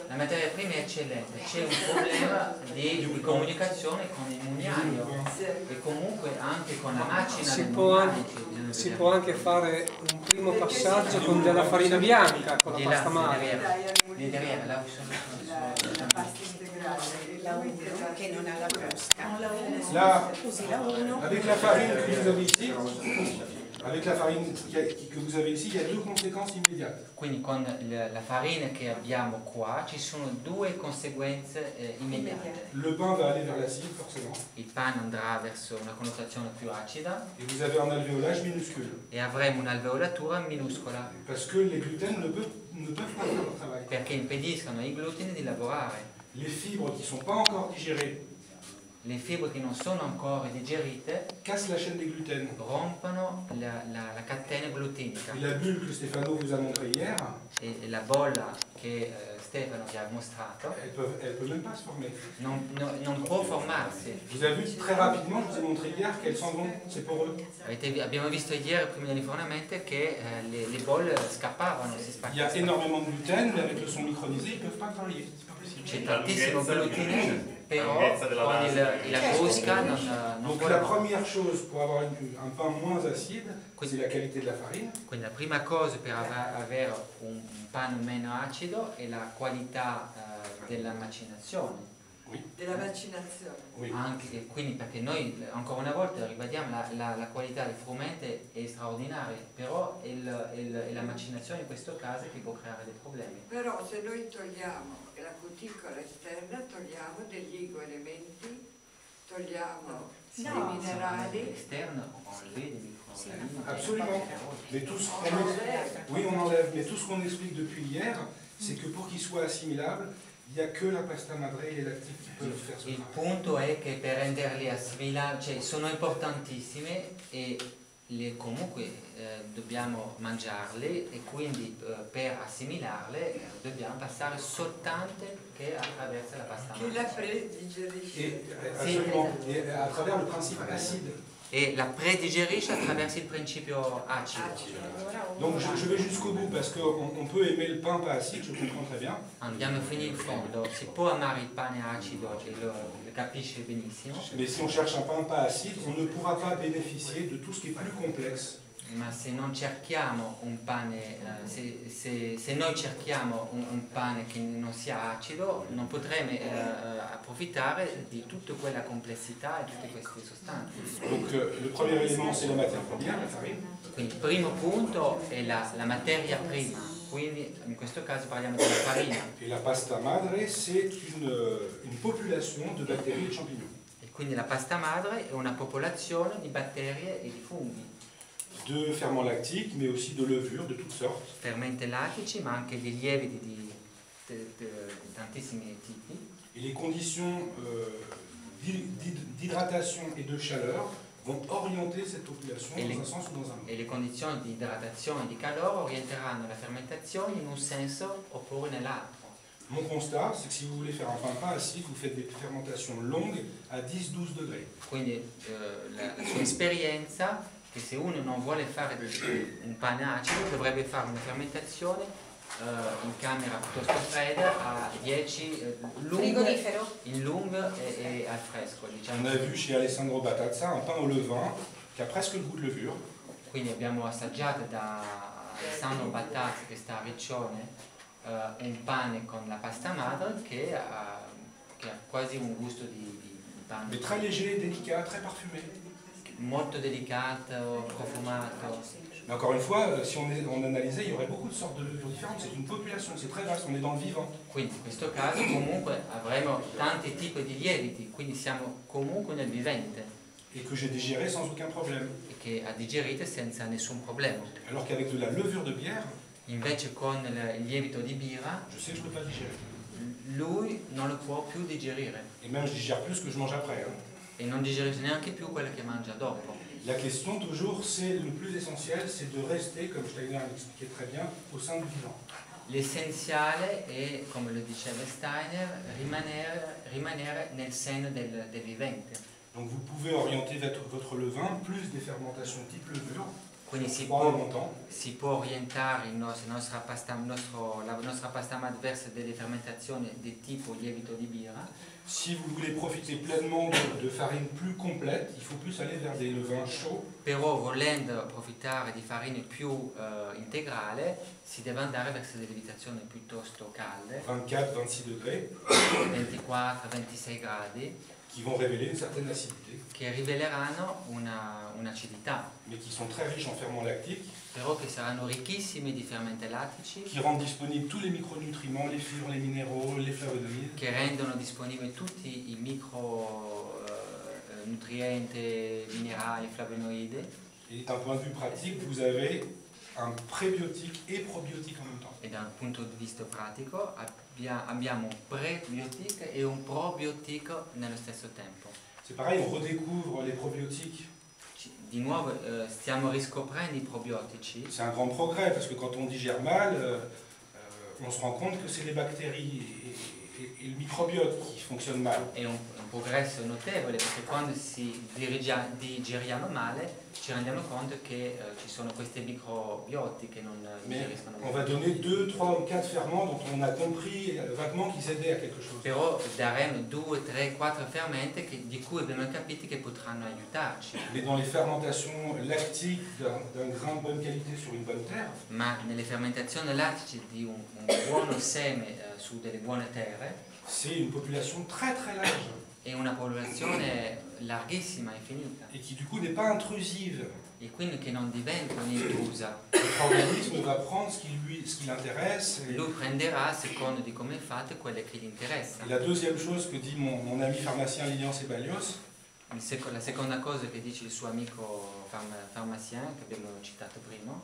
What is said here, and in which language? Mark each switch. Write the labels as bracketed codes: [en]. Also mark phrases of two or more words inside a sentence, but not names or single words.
[it] La materia prima è eccellente, c'è un problema di comunicazione con il mugnaio e comunque anche con la macina Si del può mugnaio. si può anche fare un primo passaggio con della farina bianca, con la pasta madre. La pasta integrale che non ha la crusca. [fr] Là, avec la farine que vous avez ici, avec la farine que vous avez ici, il y a deux conséquences immédiates. [it] Quindi con la farina che abbiamo qua ci sono due conseguenze immediate. [fr] Le pain va aller vers l'acide, forcément. [it] Il pane andrà verso una connotazione più acida [fr] Et vous avez un alvéolage minuscule. [it] e avremo un'alveolatura minuscola [fr] Parce que les gluten ne peuvent pas faire leur travail. [it] perché impediscono ai glutini di lavorare. [fr] Les fibres qui ne sont pas encore digérées [it] Le fibre che non sono ancora digerite [fr] cassent la chaîne des gluten. [it] rompono la catena glutinica [fr] Et la bulle que Stéphano vous a montrée hier, [it] e la bolla che Stefano vi ha mostrato [fr] elle peut même pas se former. [it] non può formarsi. [fr] Vous avez vu très rapidement, je vous ai montré hier qu'elles s'en vont, c'est poreux. [it] Abbiamo visto ieri prima dell'infornamento che le bolle scappavano, si [fr] Il y a [it] spaccavano. [fr] énormément de gluten, mais avec le son micronisé, ils ne peuvent pas travailler. C'est pas possible. [it] C'è tantissimo glutine, però con la crusca non [fr] Donc [it] può [fr] la [it] lavorare. [fr] première chose pour avoir un pain moins acide, c'est la qualité de la farine. [it] Quindi la prima cosa per avere un pane meno acido è la qualità della macinazione. Della vaccinazione. [fr] Oui. [it] Anche, quindi perché noi ancora una volta ribadiamo la qualità del frumento è straordinaria, però è la macinazione in questo caso che può creare dei problemi. Però se noi togliamo la cuticola esterna, togliamo degli igoelementi, togliamo dei minerali. [fr] Esterno enlever des micro-organismes. Absolument. Mais tout ce oui, on enlève. Mais tout ce qu'on explique depuis hier, c'est que pour qu'il soit assimilable, il n'y a que la [it] pasta madre [fr] et les lactiques qui peuvent faire ce [it] Il [fr] travail. [it] punto è che per renderli assimilabili, cioè sono importantissime e comunque dobbiamo mangiarle e quindi per assimilarle dobbiamo passare soltanto che attraverso la pasta Chi la madre. predigerisce. [fr] Et, absolument. Et à travers le principe acide. [it] E la predigerisce attraverso il principio acido. [fr] Donc je vais jusqu'au bout parce qu'on peut aimer le pain pas acide, je comprends très bien. [it] Andiamo fino in fondo, si può amare il pane acido e lo capisce benissimo, [fr] Mais si on cherche un pain pas acide, on ne pourra pas bénéficier de tout ce qui est plus complexe. [it] ma se non cerchiamo un pane, se noi cerchiamo un pane che non sia acido, non potremo approfittare di tutta quella complessità e tutte queste sostanze. [fr] Donc le premier élément c'est la matière première, la farine. [it] Quindi il primo punto è la materia prima, quindi in questo caso parliamo della farina. [fr] Et la [it] pasta madre [fr] c'est une population de bactéries et de champignons. [it] E quindi la pasta madre è una popolazione di batterie e di funghi, [fr] De ferments lactiques, mais aussi de levures de toutes sortes. [it] fermenti lattici, ma anche di lieviti di tantissimi tipi. [fr] Et les conditions d'hydratation et de chaleur vont orienter cette population dans un sens ou dans un autre. [it] E le condizioni di idratazione e di calore orienteranno la fermentazione in un senso oppure nell'altro. [fr] Mon constat, c'est que si vous voulez faire un pain pas acide, vous faites des fermentations longues à 10-12 degrés. [it] Quindi la sua esperienza è che se uno non vuole fare un pane acido dovrebbe fare una fermentazione in camera piuttosto fredda a 10 Frigorifero? in lungo e al fresco, [fr] On [it] diciamo. [fr] a vu chez Alessandro Batazza un pain au levain qui a presque le goût de levure. [it] Quindi abbiamo assaggiato da Alessandro Battazzi, che sta a Riccione, un pane con la pasta madre che ha quasi un gusto di pane. [fr] Mais très léger, délicat, très parfumé. [it] Molto delicato, profumato. [fr] Mais encore une fois, si on analysait, il y aurait beaucoup de sortes de levures différentes. C'est une population, c'est très vaste, on est dans le vivant. [it] Quindi in questo caso comunque avremo tanti tipi di lieviti, quindi siamo comunque nel vivente [fr] Et que j'ai digéré sans aucun problème. [it] e che ha digerito senza nessun problema. [fr] Alors qu'avec de la levure de bière, [it] Invece con il lievito di birra, [fr] je sais que je ne peux pas digérer. [it] lui non lo può più digerire [fr] Et même je digère plus que je mange après. Hein. [it] e non digerisce neanche più quello che mangia dopo. [fr] La question toujours, c'est le plus essentiel, c'est de rester, comme Steiner l'expliquait très bien, au sein du vivant. [it] L'essenziale è, come lo diceva Steiner, rimanere nel seno del vivente. [fr] Donc vous pouvez orienter votre levain plus des fermentations type levure. [it] Quindi si può orientare la nostra pasta madre verso delle fermentazioni di tipo lievito di birra. [fr] Si vous voulez profiter pleinement de farines plus complètes, il faut plus aller vers des levains chauds. [it] Però volendo approfittare di farine più integrale si deve andare verso delle lievitazioni piuttosto calde, [fr] 24-26 degrés, [it] 24-26 gradi, [fr] qui vont révéler une certaine acidité, [it] che riveleranno un'acidità, [fr] mais qui sont très riches en ferments lactiques, [it] però che saranno ricchissimi di fermenti lattici, [fr] qui rendent disponibles tous les micronutriments, les fibres, les minéraux, les flavonoïdes. [it] che rendono disponibili tutti i nutrienti, minerali, flavonoidi. [fr] Et d'un point de vue pratique, vous avez un prébiotique et probiotique en même temps. [it] E da un punto di vista pratico abbiamo un prebiotico e un probiotico nello stesso tempo. [fr] C'est pareil, on redécouvre les probiotiques. [it] Di nuovo stiamo riscoprendo i probiotici. [fr] C'est un grand progrès parce que quand on digère mal, on se rend compte que c'est les bactéries et le microbiote qui fonctionnent mal. [it] È un progresso notevole perché quando digeriamo male ci rendiamo conto che ci sono questi microbioti che non digeriscono [fr] On va donner 2, 3 ou 4 ferments dont on a compris vaguement qu'ils aidaient à quelque chose. [it] Però daremo 2, 3, 4 fermenti di cui abbiamo capito che potranno aiutarci. [fr] Mais dans les fermentations lactiques d'un grain de bonne qualité sur une bonne terre, [it] Ma nelle fermentazioni lattiche di un buono seme su delle buone terre [fr] c'est une population très très large [it] è una popolazione larghissima, infinita, [fr] et qui du coup n'est pas intrusive. [it] e quindi che non diventa un'intrusa. [fr] Notre organisme va prendre ce qui l'intéresse. [it] Lui prenderà, a seconda di come è fatto, quelle che gli interessa. [fr] Et la deuxième chose que dit mon ami pharmacien Lilian Sebalios, [it] La seconda cosa che dice il suo amico farmacien, che abbiamo citato prima,